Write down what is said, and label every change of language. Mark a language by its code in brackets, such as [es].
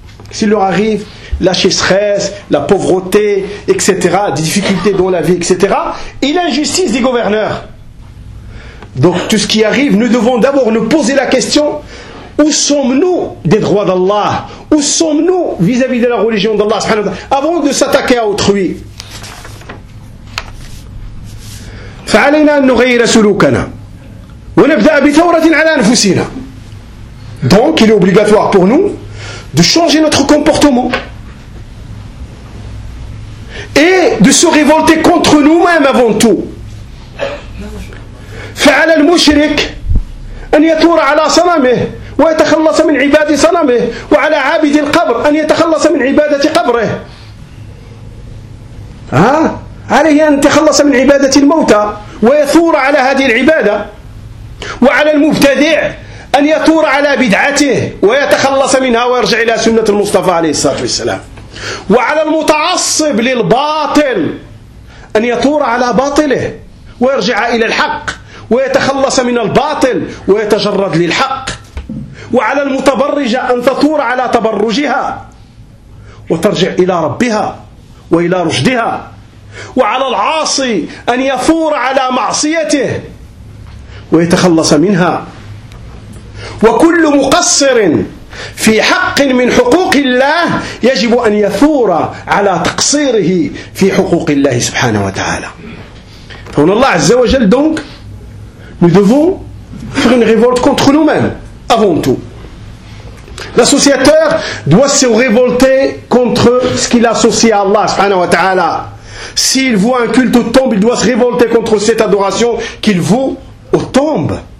[fr] S'il leur arrive la chasseresse, la pauvreté, etc., des difficultés dans la vie, etc., et l'injustice des gouverneurs. Donc tout ce qui arrive, nous devons d'abord nous poser la question, où sommes-nous des droits d'Allah? Où sommes-nous vis-à-vis de la religion d'Allah subhanahu wa ta'ala, avant de s'attaquer à autrui? [ar] فعلينا أن نغير سلوكنا ونبدأ بثورة على أنفسنا. [fr] Donc il est obligatoire pour nous de changer notre comportement et de se révolter contre nous-mêmes avant tout. [ar] فعلى المشرك أن يثور على صنمه ويتخلص من عبادة صنمه وعلى عابد القبر أن يتخلص من عبادة قبره. عليه أن يتخلص من عبادة الموتى ويثور على هذه العبادة وعلى المبتدع أن يثور على بدعته ويتخلص منها ويرجع إلى سنة المصطفى عليه الصلاة والسلام وعلى المتعصب للباطل أن يثور على باطله ويرجع إلى الحق ويتخلص من الباطل ويتجرد للحق وعلى المتبرجة أن تثور على تبرجها وترجع إلى ربها وإلى رشدها وعلى العاصي أن يثور على معصيته ويتخلص منها وكل مقصر في حق من حقوق الله يجب أن يثور على تقصيره في حقوق الله سبحانه وتعالى. فهنا الله عز وجل [fr] donc nous devons faire une révolte contre nous-mêmes avant tout. L'associateur doit se révolter contre ce qu'il associe à Allah subhanahu wa ta'ala. S'il voit un culte aux tombes, il doit se révolter contre cette adoration qu'il voue aux tombes.